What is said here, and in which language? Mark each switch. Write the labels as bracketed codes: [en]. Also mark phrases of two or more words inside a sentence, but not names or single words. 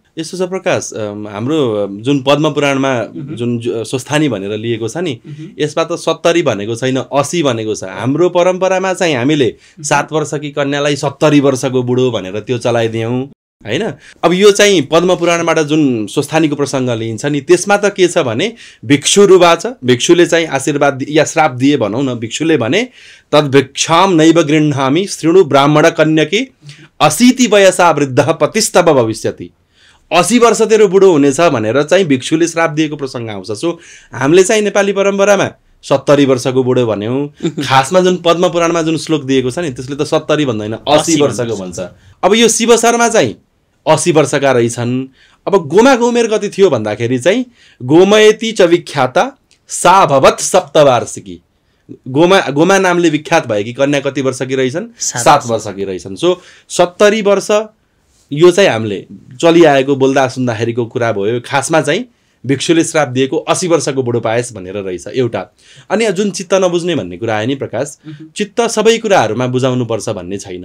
[ne] यस्तो छ प्रकाश, हाम्रो जुन पद्मपुराणमा जुन स्वस्थानी भनेर लिएको छ नि, यसमा त 70 भनेको छैन, 80 भनेको छ। हाम्रो परम्परामा चाहिँ हामीले 7 वर्षकी कन्यालाई 70 वर्षको बुढो भनेर त्यो चलाइदियौँ हैन। अब यो चाहिँ पद्मपुराणबाट जुन स्वस्थानीको प्रसङ्ग लिइन्छ नि, त्यसमा त के छ भने भिक्षुरुवाच, भिक्षुले चाहिँ आशीर्वाद या श्राप दिए भनौँ न। भिक्षुले भने [sa] तद्भिक्षाम नैव गृह्णामि शृणु ब्राह्मण कन्यकी 80 वयसा वृद्धः पतिस्तव भविष्यति। [ne] 80 वर्ष तेरो बुढो हुनेछ भनेर चाहिँ भिक्षुले श्राप दिएको प्रसङ्ग आउँछ। सो हामीले चाहिँ नेपाली परम्परामा 70 वर्षको बुढो भन्यौँ। खासमा जुन पद्मपुराणमा जुन श्लोक दिएको छ नि त्यसले त 70 भन्दैन, 80 वर्षको भन्छ। अब यो शिव शर्मा चाहिँ 80 वर्षका रहेछन्। अब गोमाको उमेर कति थियो भन्दाखेरि चाहिँ [sa] गोमयती च विख्याता सा भवत सप्तवार्षिकी। [ne] गोमा नामले विख्यात भएकी कन्या कति वर्षकी रहेछन्? 7 वर्षकी रहेछन्। सो 70 वर्ष यो चाहिँ हामीले चलिआएको बोल्दा सुन्दाखेरिको कुरा भयो। खासमा चाहिँ भिक्षुले श्राप दिएको 80 वर्षको बुढो पाएस भनेर रहेछ एउटा। अनि जुन चित्त नबुझ्ने भन्ने कुरा आयो नि प्रकाश, चित्त सबै कुराहरूमा बुझाउनुपर्छ भन्ने छैन।